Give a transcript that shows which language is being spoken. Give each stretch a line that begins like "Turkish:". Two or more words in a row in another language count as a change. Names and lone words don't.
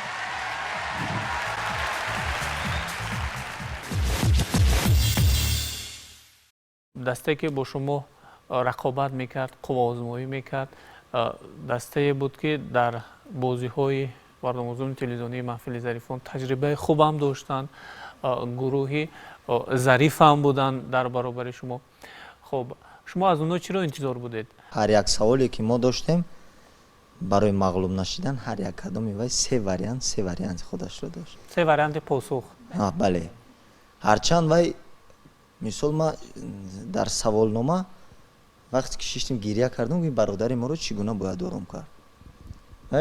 Persian: دسته که با شما رقابت میکرد قوازمایی میکرد دسته بود که در بازی های برنامه‌های تلویزیونی محفل ظریفان تجربه خوب هم داشتن گروهی ظریف هم بودن در برابر شما خب
Tajik: шумо аз онҳо чиро интизор будед? ҳар як саволе ки мо доштем барои мағлуб нашидан ҳар як кадоми вай се варианти худашро дошт. Се варианти посух. бале. ҳарчанд вай мисол ма дар саволнома вақте ки шиштим гирия кардам ки бародари моро чӣ гуна бояд ором кард.